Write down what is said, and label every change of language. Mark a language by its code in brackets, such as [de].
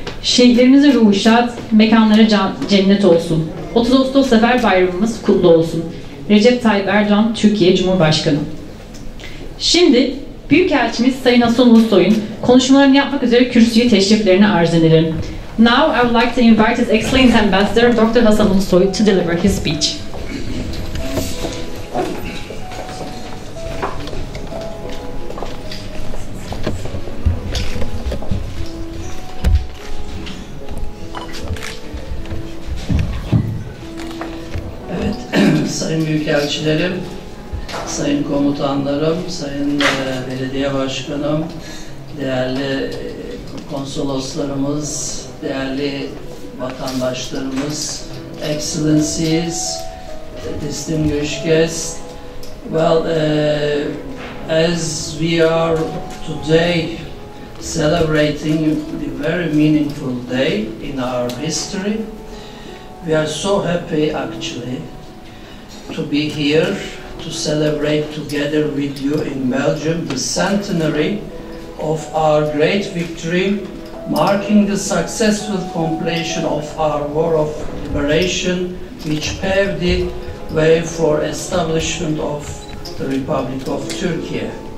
[tr] Şehitlerimizin ruhu şad, mekanları cennet olsun. 30 Ağustos Zafer Bayramımız kutlu olsun. Recep Tayyip Erdoğan, Türkiye Cumhurbaşkanı. Şimdi Büyükelçimiz Sayın Ağustos Ulusoy'un konuşmalarını yapmak üzere kürsüye teşriflerini arz ederim. [en] Now I would like to invite His Excellency Ambassador Dr. Hasan Ulusoy to deliver his speech. [tr] Sayın Büyükelçilerim, Sayın Komutanlarım, Sayın Belediye Başkanım, değerli konsoloslarımız, değerli vatandaşlarımız, [en] Excellencies, distinguished guests. Well, as we are today celebrating a very meaningful day in our history, we are so happy actually to be here to celebrate together with you in Belgium the centenary of our great victory, marking the successful completion of our war of liberation, which paved the way for establishment of the Republic of Turkey.